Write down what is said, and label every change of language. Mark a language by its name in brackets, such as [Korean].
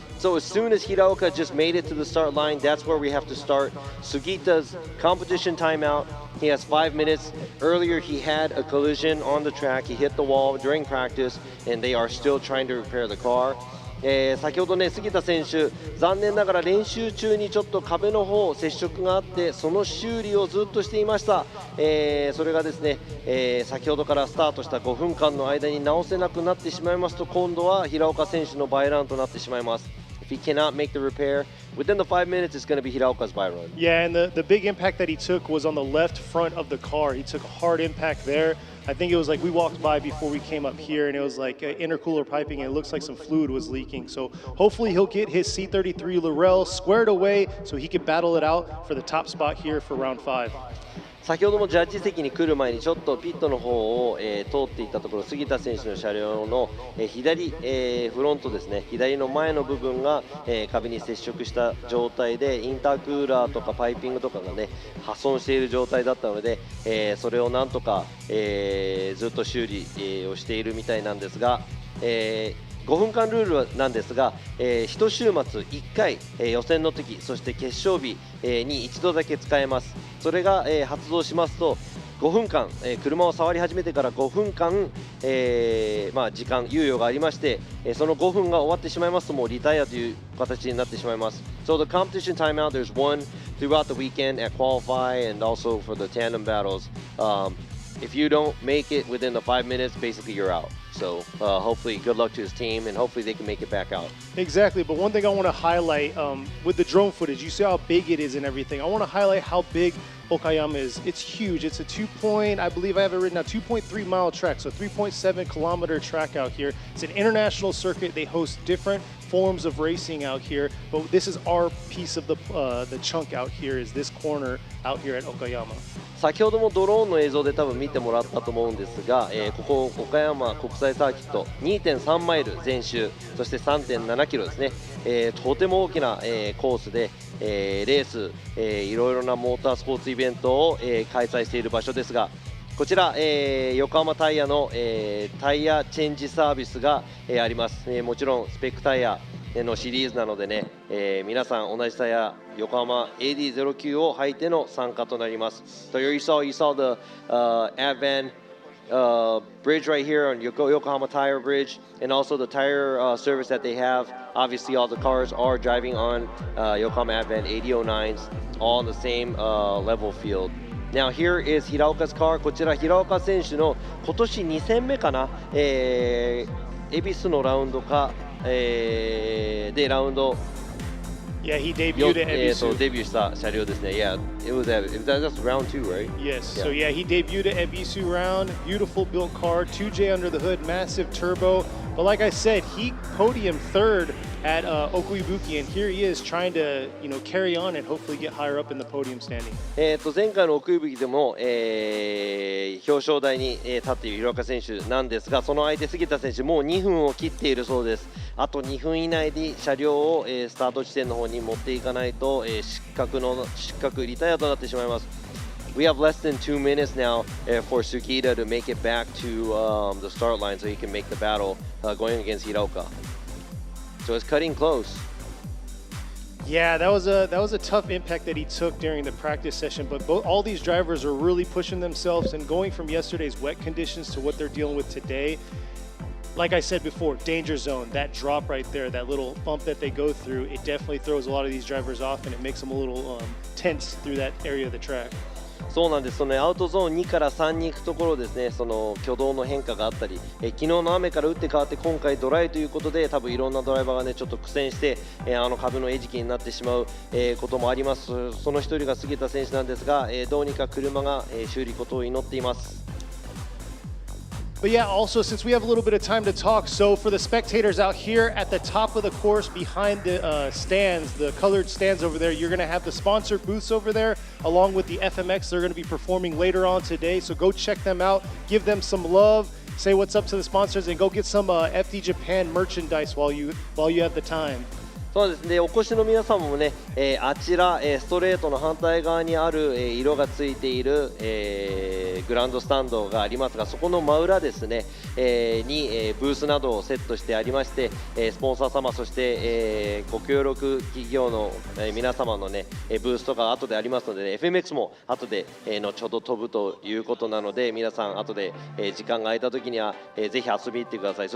[English] So as soon as Hiraoka just made it to the start line, that's where we have to start Sugita's competition timeout. He has 5 minutes. Earlier he had a collision on the track. He hit the wall during practice, and they are still trying to repair the car. [Japanese] 先ほどね、杉田選手、残念ながら練習中にちょっと壁の方接触があって、その修理をずっとしていました。それがですね、先ほどからスタートした5分間の間に直せなくなってしまいますと、今度は平岡選手のバイランとなってしまいます。 [English] If he cannot make the repair within the 5 minutes, it's going to be Hiraoka's by run. Yeah, and the big impact that he took was on the left front of the car. He took a hard impact there. I think it was like we walked by before we came up here, and it was like intercooler piping, and it looks like some fluid was leaking. So hopefully he'll get his C33 Laurel squared away so he can battle it out for the top spot here for round 5. [Japanese] 先ほどもジャッジ席に来る前にちょっとピットの方を、通っていったところ、杉田選手の車両の、左、フロントですね、左の前の部分が、壁に接触した状態で、インタークーラーとかパイピングとかがね破損している状態だったので、それをなんとか、ずっと修理、をしているみたいなんですが、5分間ルールなんですが、1週末1回、予選の時、そして決勝日、に一度だけ使えます。それが、発動しますと5分間、車を触り始めてから5分間、時間猶予がありまして、その5分が終わってしまいますともうリタイアという形になってしまいます。 [English] So the competition timeout, there's one throughout the weekend at qualify and also for the tandem battles. If you don't make it within the 5 minutes, basically you're out. So hopefully good luck to his team, and hopefully they can make it back out. Exactly, but one thing I want to highlight with the drone footage, you see how big it is and everything. I want to highlight how big Okayama is. It's huge. It's a I believe I have it written out, 2.3 mile track, so 3.7 kilometer track out here. It's an international circuit. They host different forms of racing out here, but this is our piece of the chunk out here, is this corner out here at Okayama. [Japanese] 先ほどもドローンの映像で多分見てもらったと思うんですが、ここ岡山国際サーキット 2.3 マイル全周、そして 3.7 キロですね、とても大きな、コースで、レース、いろいろなモータースポーツイベントを、開催している場所ですが、こちら、横浜タイヤの、タイヤチェンジサービスが、あります。もちろんスペックタイヤ、のシリーズなのでね、皆さん同じタイヤ横浜 AD09 を履いての参加となります。 [English] So you saw the Advan bridge right here on Yokohama Tire Bridge, and also the tire service that they have. Obviously, all the cars are driving on Yokohama Advan 8009s, all on the same level field. Now here is Hiraoka's car. [Japanese] こちら平岡選手の今年2戦目かな、恵比寿のラウンドか、でラウンド [English] Yeah, he debuted at Ebisu. [Japanese] デビューした車両ですね。 [English] Yeah, that's round 2, right? Yes, so yeah, he debuted at Ebisu round. Beautiful built car, 2J under the hood, massive turbo. But like I said, he podiumed third at Okuibuki, and here he is trying to, carry on and hopefully get higher up in the podium standing. [Japanese] 前回の奥井吹でも、表彰台に立っている平岡選手なんですが、その相手杉田選手もう2分を切っているそうです。あと2分以内に車両を、スタート地点の方に持っていかないと、失格リタイアとなってしまいます。 [English] We have less than 2 minutes now for Sukita to make it back to the start line so he can make the battle going against Hiraoka. So it's cutting close. Yeah, that was a tough impact that he took during the practice session, but all these drivers are really pushing themselves and going from yesterday's wet conditions to what they're dealing with today. Like I said before, danger zone, that drop right there, that little bump that they go through, it definitely throws a lot of these drivers off and it makes them a little tense through that area of the track. [Japanese] そうなんです。そのアウトゾーン2から3に行くところですね、その挙動の変化があったり、昨日の雨から打って変わって今回ドライということで、多分いろんなドライバーがねちょっと苦戦して、あの壁の餌食になってしまう、こともあります。その一人が杉田選手なんですが、どうにか車が、修理ことを祈っています。 [English] But yeah, also since we have a little bit of time to talk, so for the spectators out here at the top of the course behind the stands, the colored stands over there, you're going to have the sponsored booths over there along with the FMX. They're going to be performing later on today, so go check them out, give them some love, say what's up to the sponsors, and go get some FD Japan merchandise while you have the time. [Japanese] そうですね、お越しの皆様もね、あちら、ストレートの反対側にある、色がついている、グランドスタンドがありますが、そこの真裏ですね、に、ブースなどをセットしてありまして、スポンサー様、そして、ご協力企業の、皆様のね、ブースとか後でありますので、ね、FMX も後で、後ほど飛ぶということなので、皆さん後で、時間が空いた時には、ぜひ遊びに行ってください。